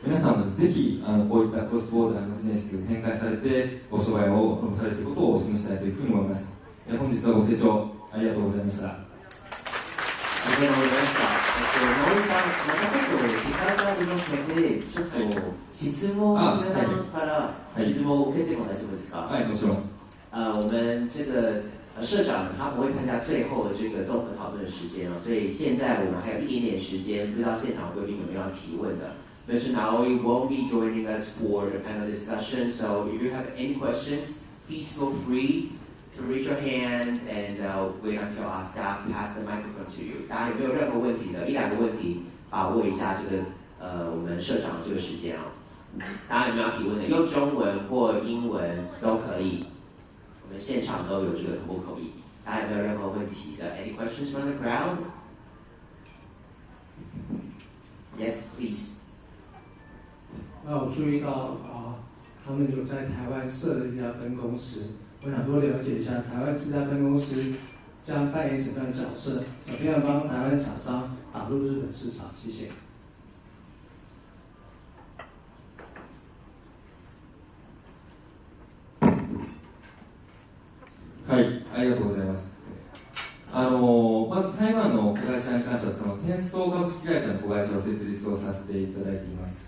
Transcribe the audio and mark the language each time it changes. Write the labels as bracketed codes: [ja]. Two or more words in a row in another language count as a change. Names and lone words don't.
[ja] 皆さんもぜひこういったクロスボーダーのビジネスを展開されてご商売をされていることをお勧めしたいというふうに思います。本日はご清聴ありがとうございました。ありがとうございました。直井さん、またちょっと時間がありますので、ちょっと質問、皆さんから質問を受けても大丈夫ですか？はい、もちろん。 [zh] 我们这个社长他不会参加最后的这个综合讨论的时间哦，所以现在我们还有一点点时间，不知道现场贵宾有没有要提问的。Mr. [en] Naoi won't be joining us for the panel discussion, so if you have any questions, please feel free to raise your hand and wait until our staff pass the microphone to you. [zh] 大家有没有任何问题的？一两个问题，把握一下这个我们社长的这个时间啊。大家有没有要提问的？用中文或英文都可以。我们现场都有这个同步口译。大家有没有任何问题的 [en] ？Any questions from the crowd? Yes, please. [zh] 那我注意到他们有在台湾设了一家分公司，我想多了解一下台湾这家分公司将扮演什么样的角色，怎么样帮台湾厂商打入日本市场？谢谢。 [ja] はい、ありがとうございます。まず台湾の子会社に関しては、その転送株式会社の子会社を設立をさせていただいています。